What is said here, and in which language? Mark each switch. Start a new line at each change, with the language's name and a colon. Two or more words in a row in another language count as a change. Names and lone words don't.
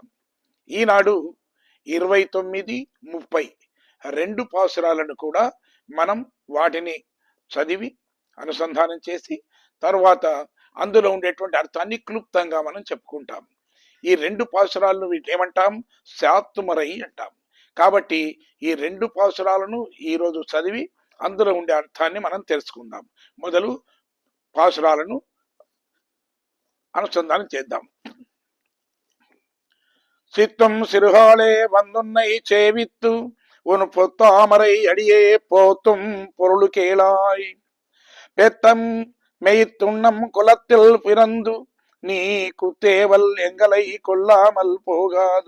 Telugu: ఈనాడు 29, 30 2 పాసురాలను కూడా మనం వాటిని చదివి అనుసంధానం చేసి తర్వాత అందులో ఉండేటువంటి అర్థాన్ని క్లుప్తంగా మనం చెప్పుకుంటాం. ఈ 2 పాసురాలను వీటేమంటాం, శాత్తుమరై అంటాం. కాబట్టి ఈ 2 పాసురాలను ఈరోజు చదివి అందులో ఉండే అర్థాన్ని మనం తెలుసుకుందాం. మొదలు పాసురాలను అనుసంధానం చేద్దాం.
Tamil: சித்தம் சிறுகாலே வந்துன்னை சேவித்து உன் பொத்தாமரை அடியே போத்தும் பொருள் கேளாய். பெத்தம் மெய்த்துண்ணம் குலத்தில் பிறந்து நீ குத்தேவல் எங்களை கொல்லாமல் போகாது.